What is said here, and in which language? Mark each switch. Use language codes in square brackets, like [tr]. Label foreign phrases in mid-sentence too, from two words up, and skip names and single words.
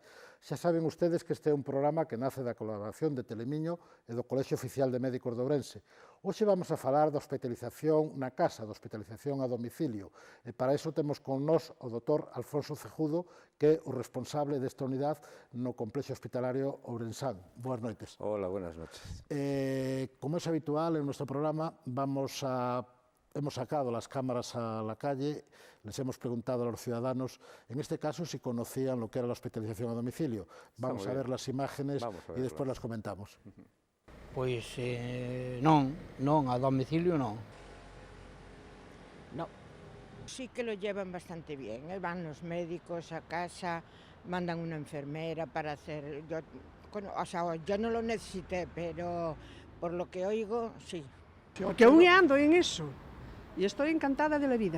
[gl] Xa saben ustedes que este é un programa que nace da colaboración de Telemiño e do Colexio Oficial de Médicos de Ourense. Hoxe vamos a falar da hospitalización na casa, da hospitalización a domicilio, e para iso temos con nós o Dr. Alfonso Cejudo, que é o responsable desta unidade no Complexo Hospitalario Ourensán. Boas noites. [es] Hola, buenas noches. Como es habitual en nuestro programa, hemos sacado las cámaras a la calle, les hemos preguntado a los ciudadanos, en este caso, si conocían lo que era la hospitalización a domicilio. Vamos a ver las imágenes y después las comentamos. [gl] Pois non, a domicilio non. [es] No, sí que lo llevan bastante bien, van los médicos a casa, mandan una enfermera para hacer... yo no lo necesité, pero por lo que oigo, sí. Porque aún ando en eso y estoy encantada de la vida.